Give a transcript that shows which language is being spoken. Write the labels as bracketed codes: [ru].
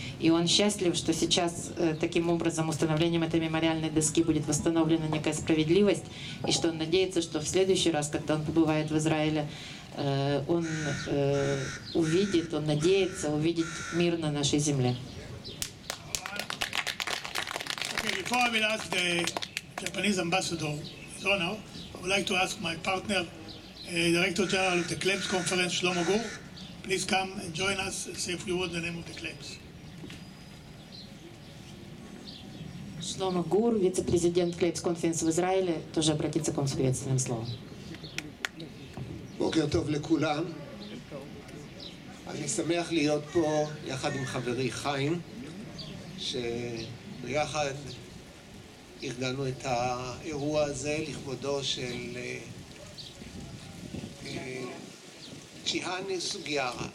[ru] И он счастлив, что сейчас таким образом установлением этой мемориальной доски будет восстановлена некая справедливость, и что он надеется, что в следующий раз, когда он побывает в Израиле, он увидит, он надеется увидеть мир на нашей земле. [en] Before I will ask the Japanese ambassador, his honor, I would like to ask my partner, Director General of the Claims Conference, Shlomo Gur. Please come and join us and say a few words in the name of the claims. [ru] Шломо Гур, вице-президент Claims Conference в Израиле, тоже обратится к вам с приветственным словом. [he] בוקר טוב לכולם. אני שמח להיות פה יחד עם חברי חיים, שביחד ארגנו את האירוע הזה לכבודו של צ'יהאנה סוגיהרה.